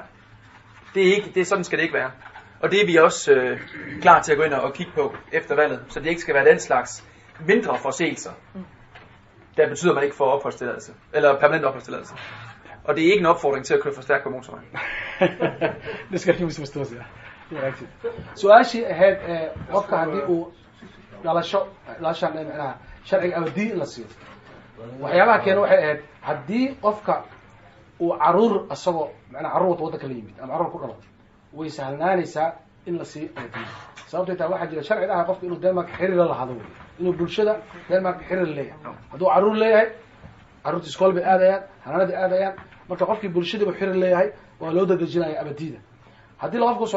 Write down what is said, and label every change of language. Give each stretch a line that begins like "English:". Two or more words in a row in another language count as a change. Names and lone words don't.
Danish: Sådan skal det ikke være. Og det er vi også klar til at gå ind og kigge på efter valget, så det ikke skal være den slags mindre forseelser, der betyder, at man ikke får opholdstilladelse, eller permanent opholdstilladelse. Og det er ikke en opfordring til at køre for stærkt på motorvejen. Det skal ikke misforstås, ja. Det er rigtigt.
Somali: su-aashii ahayd qofka haddii uu dhalashan sharciga abadiin la siiyo waxyaabaha keena waxay ahayd haddii qofka uu caruur asagoo macnaa caruur waddanka la yimid ama caruur ku dhalo way sahlanaanaysaa in la siiyo abadiin sababtay taa waxaa jira sharci dhaha qofka inuu Denmark xiriir la lahaado wey inuu bulshada Denmark xiriir leeyahay hadduu caruur leeyahay caruurta iskool bay aadayaan hanaanadii aadayaan marka qofkii bulshada uu xiriir leeyahay waa loo dadejinaya abadiida haddii qofku uusan